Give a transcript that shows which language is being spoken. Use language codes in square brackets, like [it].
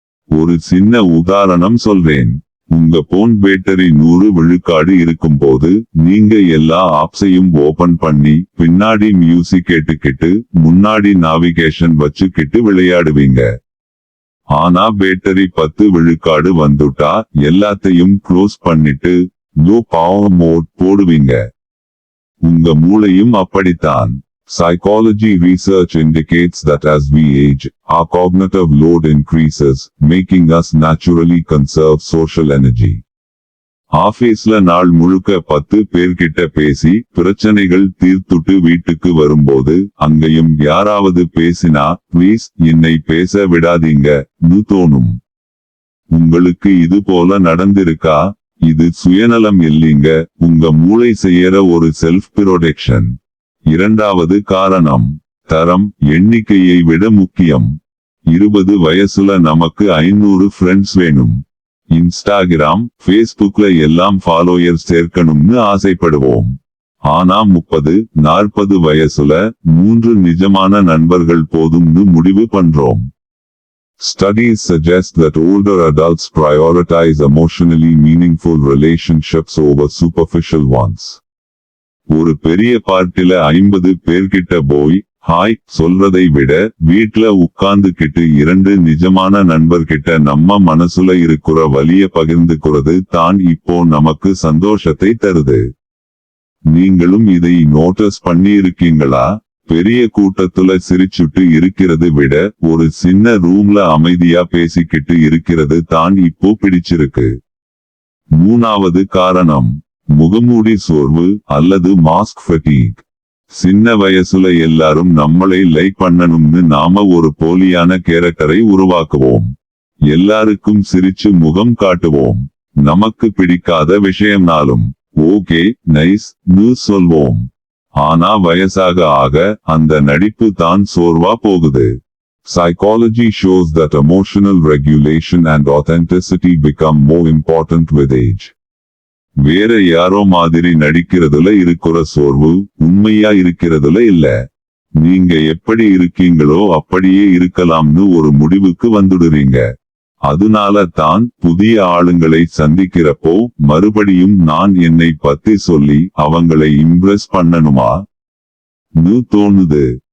[ta] ஒரு சின்ன உதாரணம் சொல்றேன். உங்க போன் பேட்டரி 100 விழுக்காடு இருக்கும்போது நீங்க எல்லா ஆப்ஸையும் ஓபன் பண்ணி பின்னாடி மியூசிக் கேட்டுக்கிட்டு முன்னாடி நாவிகேஷன் வச்சுக்கிட்டு விளையாடுவீங்க. ஆனா பேட்டரி 10 விழுக்காடு வந்துட்டா எல்லாத்தையும் க்ளோஸ் பண்ணிட்டு லோ பவர் மோட் போடுவீங்க. உங்க மூளையும் அப்படித்தான். [en] Psychology research indicates that as we age, our cognitive load increases, making us naturally conserve social energy. [ta] ஆபீஸ்ல நாள் முழுக்க 10 பேர்கிட்ட பேசி பிரச்சனைகள் தீர்த்துட்டு வீட்டுக்கு வரும்போது அங்கேயும் யாராவது பேசினா ப்ளீஸ் என்னை பேச விடாதீங்கன்னு தோணும். உங்களுக்கு இது போல நடந்திருக்கா? இது சுயநலம் இல்லைங்க, உங்க மூளை செய்யற ஒரு செல்ஃப் ப்ரொடெக்ஷன். இரண்டாவது காரணம் தரம் எண்ணிக்கையை விட முக்கியம். 20 வயசுல நமக்கு 500 ஃப்ரெண்ட்ஸ் வேணும். இன்ஸ்டாகிராம், ஃபேஸ்புக்ல எல்லாம் ஃபாலோயர்ஸ் சேர்க்கணும்னு ஆசைப்படுவோம். ஆனா 30-40 வயசுல 3 நிஜமான நண்பர்கள் போதும்னு முடிவு பண்றோம். [en] Studies suggest that older adults prioritize emotionally meaningful relationships over superficial ones. [ta] ஒரு பெரிய பார்ட்டில 50 பேர்கிட்ட போய் ஹாய் சொல்றதை விட வீட்ல உட்கார்ந்துகிட்டு 2 நிஜமான நண்பர்கிட்ட நம்ம மனசுல இருக்கிற வலிய பகிர்ந்துக்கிறது தான் இப்போ நமக்கு சந்தோஷத்தை தருது. நீங்களும் இதை நோட்டீஸ் பண்ணி இருக்கீங்களா? பெரிய கூட்டத்துல சிரிச்சுட்டு இருக்கிறது விட ஒரு சின்ன ரூம்ல அமைதியா பேசிக்கிட்டு இருக்கிறது தான் இப்போ பிடிச்சிருக்கு. மூணாவது காரணம் முகமூடி சோர்வு அல்லது மாஸ்க் ஃபட்டிக். சின்ன வயசுல எல்லாரும் நம்மளை லைக் பண்ணணும்னு நாம ஒரு போலியான கேரக்டரை உருவாக்குவோம். எல்லாருக்கும் சிரிச்சு முகம் காட்டுவோம். நமக்கு பிடிக்காத விஷயம்னாலும் ஓகே நைஸ் சொல்வோம். ஆனா வயசாக ஆக அந்த நடிப்பு தான் சோர்வா போகுது. [en] Psychology shows that emotional regulation and authenticity become more important with age. [ta] வேற யாரோ மாதிரி நடிக்கிறதுல இருக்கிற சோர்வு உண்மையா இருக்கிறதுல இல்ல. நீங்க எப்படி இருக்கீங்களோ அப்படியே இருக்கலாம்னு ஒரு முடிவுக்கு வந்துடுறீங்க. அதனால தான் புதிய ஆளுங்களை சந்திக்கிறப்போ மறுபடியும் நான் என்னை பத்தி சொல்லி அவங்களை இம்ப்ரெஸ் பண்ணணுமா தோணுது.